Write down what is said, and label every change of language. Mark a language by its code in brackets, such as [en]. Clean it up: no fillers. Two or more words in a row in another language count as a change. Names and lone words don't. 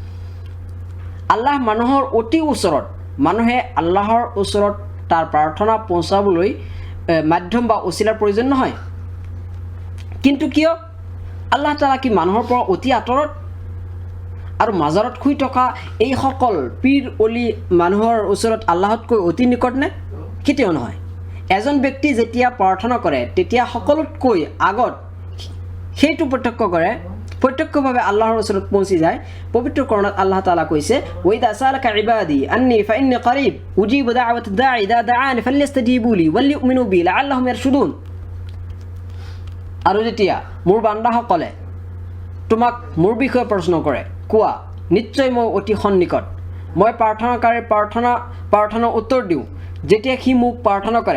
[as] আল্লাহ মানুহৰ অতি ওচৰত মানুহে আল্লাহৰ ওচৰত তাৰ প্ৰাৰ্থনা পਹੁঁচাবলৈ মাধ্যম বা ওছিলাৰ প্ৰয়োজন নহয় কিন্তু কিয় [ar] الله تعالى [as] কি মানুহৰ পৰা অতি আঁতৰত আৰু মাজাৰত শুই থকা এই সকল পীৰ অলি মানুহৰ ওচৰত আল্লাহতকৈ অতি নিকট নে কেতিয়াও নহয় এজন ব্যক্তি যেতিয়া প্ৰাৰ্থনা কৰে তেতিয়া সকলোতকৈ আগত সেইটো প্ৰত্যক্ষ কৰে প্ৰত্যক্ষভাৱে আল্লাহৰ ওচৰত পৌঁছি যায়। পবিত্ৰ কোৰানত [ar] الله تعالى [as] কৈছে, [ar] وإذا سألك عبادي عني فإني قريب أجيب دعوة الداع إذا دعان فليستجيبوا لي وليؤمنوا بي لعلهم يرشدون. [as] আৰু যেতিয়া মোৰ বান্দাসকলে তোমাক মোৰ বিষয়ে প্ৰশ্ন কৰে, কোৱা, নিশ্চয় মই অতি সন্নিকট, মই প্ৰাৰ্থনাকাৰীৰ প্ৰাৰ্থনা উত্তৰ দিওঁ যেতিয়া সি মোক প্ৰাৰ্থনা কৰে।